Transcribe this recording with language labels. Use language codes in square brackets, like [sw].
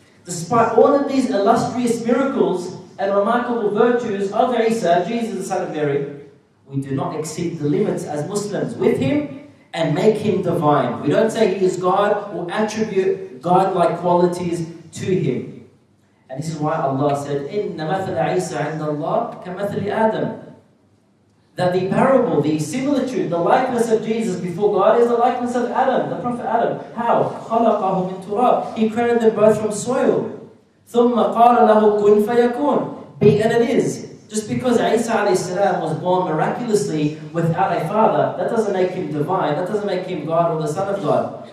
[en] Despite all of these illustrious miracles and remarkable virtues of Isa, Jesus, the son of Mary, we do not exceed the limits as Muslims with him, and make him divine. We don't say he is God or attribute God-like qualities to him. And this is why Allah said, [ar] إِنَّ مَثَلَ عِيسَى عِنْدَ اللَّهِ كَمَثَلِ آدَمَ. [en] That the parable, the similitude, the likeness of Jesus before God is the likeness of Adam, the Prophet Adam. How? [ar] خَلَقَهُ مِنْ تُرَابٍ. [en] He created them both from soil. [ar] ثُمَّ قَالَ لَهُ كُنْ فَيَكُونَ. [en] Be and it is. Just because Isa a.s. was born miraculously without a father, that doesn't make him divine, that doesn't make him God or the Son of God.